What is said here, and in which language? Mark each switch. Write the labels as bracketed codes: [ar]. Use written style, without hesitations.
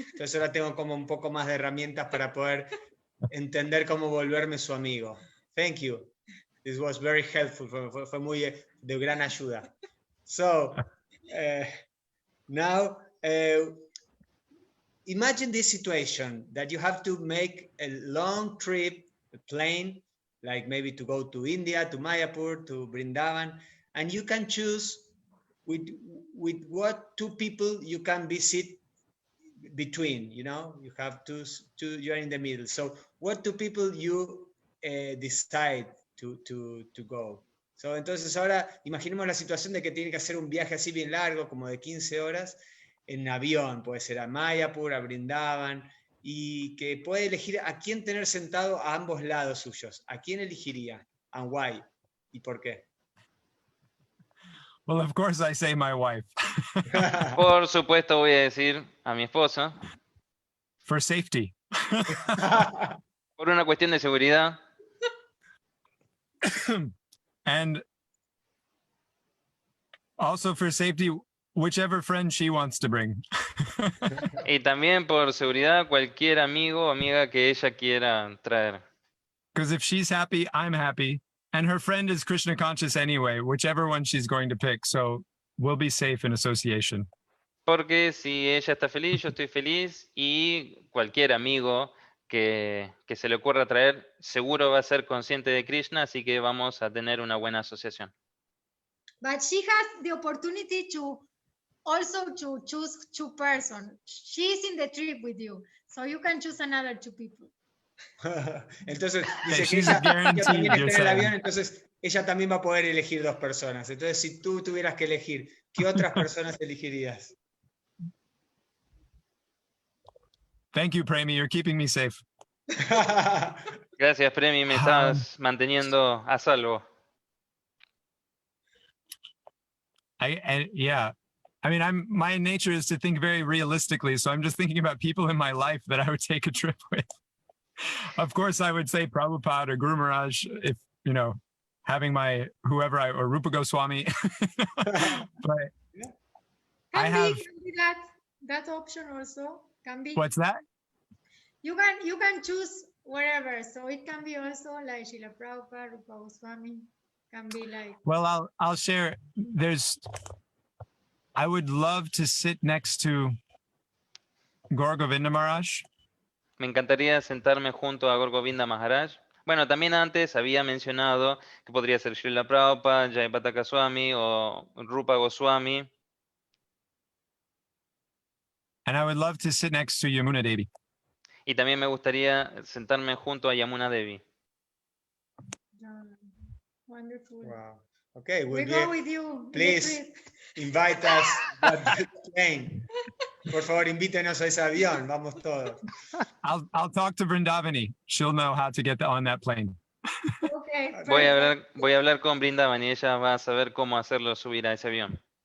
[es] Entonces ahora tengo como un poco más de herramientas para poder entender cómo volverme su amigo. [en] Thank you. This was very helpful. [es] Fue muy de gran ayuda. [en] So now imagine this situation that you have to make a long trip, a plane, like maybe to go to India, to Mayapur, to Brindavan, and you can choose with what two people you can visit between. You know, you have two, you're in the middle. So what two people you decide to go? [es] So, entonces ahora imaginemos la situación de que tiene que hacer un viaje así bien largo, como de 15 horas, en avión, puede ser a Mayapur, a Brindavan, y que puede elegir a quién tener sentado a ambos lados suyos. ¿A quién elegiría? [en] And why? [es] ¿Y por qué? [en] Well, of course, I say my wife. [es] Por supuesto voy a decir a mi esposa, [en] For safety. [es] por una cuestión de seguridad. [en] And also for safety, whichever friend she wants to bring. [es] Y también por seguridad cualquier amigo o amiga que ella quiera traer. [en] Because if she's happy, I'm happy. And her friend is Krishna conscious anyway, whichever one she's going to pick. So we'll be safe in association. [es] Porque si ella está feliz, yo estoy feliz y cualquier amigo que se le ocurra traer seguro va a ser consciente de Krishna, así que vamos a tener una buena asociación. [en] But she has the opportunity to also to choose two persons. She's in the trip with you, so you can choose another two people. [es] Entonces dice que [en] She's [es] ella [en] guaranteed, [es] también [en] you're [es] está en el avión, [en] saying. [es] entonces ella también va a poder elegir dos personas. Entonces, si tú tuvieras que elegir, ¿qué otras personas elegirías? [en] Thank you, Premi. You're keeping me safe. [es] Gracias, Premi, me estás manteniendo a salvo. [en] Yeah. I mean, my nature is to think very realistically. So I'm just thinking about people in my life that I would take a trip with. Of course, I would say Prabhupada or Guru Maharaj, if, you know, having my whoever or Rupa Goswami. But I have. Can be that option also can be. What's that? You can choose wherever, so it can be also like Srila Prabhupada, Rupa Goswami, can be like. Well, I'll share. I would love to sit next to Gaur Govinda Maharaj. [es] Me encantaría sentarme junto a Gaur Govinda Maharaj. Bueno, también antes había mencionado que podría ser Srila Prabhupada, Jayapataka Swami o Rupa Goswami. [en] And I would love to sit next to Yamuna Devi. [es] Y también me gustaría sentarme junto a Yamuna Devi. [en] Wonderful. Wow. Okay, We go with you. Please invite us at the plane. [es] Por favor, invítenos a ese avión. Vamos todos. [en] I'll talk to Vrindavani. She'll know how to get on that plane. Okay. [es] Voy a hablar con Brindavan y ella va a saber cómo hacerlo subir a ese avión.